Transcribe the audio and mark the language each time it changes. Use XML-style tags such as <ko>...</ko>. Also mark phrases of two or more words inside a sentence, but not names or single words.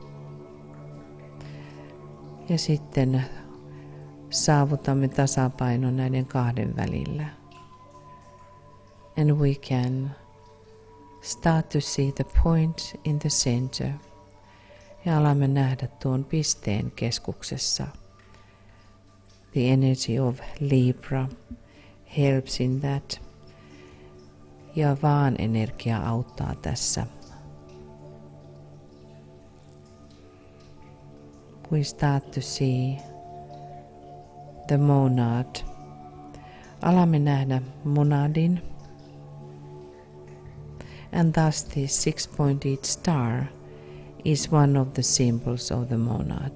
<fi>Ja sitten saavutamme tasapainon näiden kahden välillä.</fi> <en>And we can start to see the point in the center.</en> <fi>Ja alamme nähdä tuon pisteen keskuksessa.</fi> <en>The energy of Libra helps in that.</en> <fi>Ja vaan energia auttaa tässä.</fi> <en>We start to see the monad.</en> <fi>Alamme nähdä monadin.</fi> <en>And thus this six-pointed star is one of the symbols of the monad.</en>